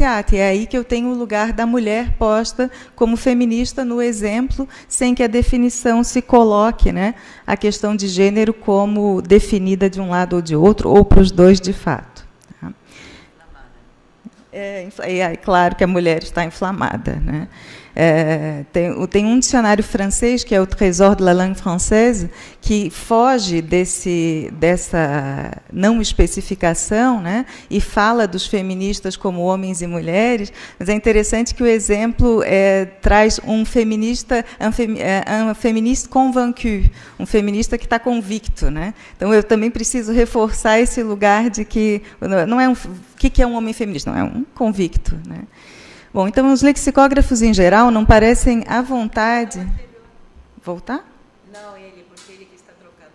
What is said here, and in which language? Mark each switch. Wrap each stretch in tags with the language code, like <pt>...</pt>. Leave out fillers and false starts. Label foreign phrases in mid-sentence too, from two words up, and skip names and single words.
<pt>E é aí que eu tenho o lugar da mulher posta como feminista no exemplo, sem que a definição se coloque, né, a questão de gênero como definida de um lado ou de outro, ou para os dois de fato. É claro que a mulher está inflamada, né? Tem um dicionário francês, que é o Trésor de la langue française, que foge dessa não especificação, né, e fala dos feministas como homens e mulheres, mas é interessante que o exemplo traz um feminista,</pt> <fr>un féministe convaincu,</fr> <pt>um feminista que está convicto. Né? Então, eu também preciso reforçar esse lugar de que não é o que é um homem feminista, não é um convicto. Né? Bom, então, os lexicógrafos, em geral, não parecem à vontade... Voltar? Não, ele, porque ele que está trocando.</pt>